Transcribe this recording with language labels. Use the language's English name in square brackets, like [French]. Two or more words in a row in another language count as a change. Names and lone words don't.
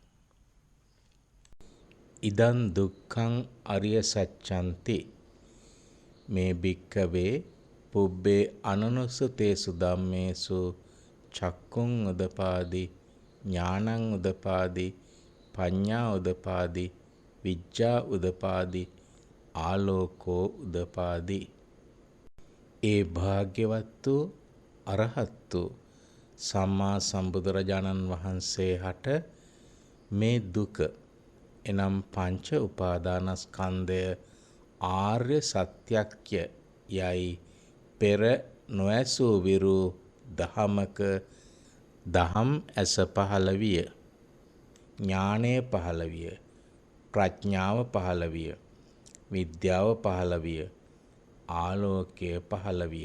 [Pali] ඉදං දුක්ඛං අරිය සච්ඡන්ති මේ භික්ඛවේ පුබ්බේ අනනුසුතේසු ධම්මේසු චක්කුං උදපාදි ඥානං උදපාදි පඤ්ඤා උදපාදි විජ්ජා උදපාදි ආලෝකෝ උදපාදි. [Sinhala] ඒ භාග්‍යවත් වූ අරහත් වූ සම්මා සම්බුදුරජාණන් වහන්සේ හට මේ දුක එනම් පංච උපාදානස්කන්ධය ආර්ය සත්‍යක්ය යයි පෙර නොඇසූ විරු දහමක දහම් ඇස පහළ විය, ඥානය පහළ විය, ප්‍රඥාව පහළ විය, විද්‍යාව පහළ විය, ආලෝකය පහළ විය.